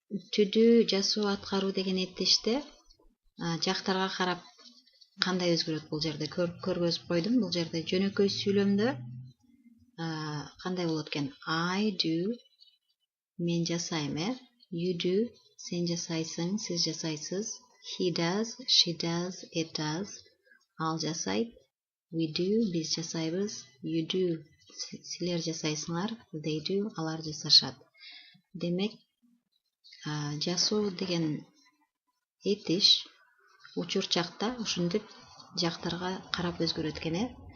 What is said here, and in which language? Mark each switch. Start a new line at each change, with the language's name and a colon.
Kyrgyz: Түдүү жасоо аткаруу деген этиште жактарга карап кандай өзгөрөт бул жерде көргөзүп койдум. Бул жерде жөнөкөй сүйлөмдө кандай болот экен?
English: I do,
Kyrgyz: мен жасайм,
English: you do,
Kyrgyz: сен жасайсың, сиз жасайсыз.
English: He does, she does, it does,
Kyrgyz: ал жасайт.
English: We do,
Kyrgyz: биз жасайбыз.
English: You do,
Kyrgyz: силер жасайсыңар.
English: They do,
Kyrgyz: алар жасашат. Демек, жасоо деген этиш учурчакта ушинтип жактарга карап өзгөрөт экен.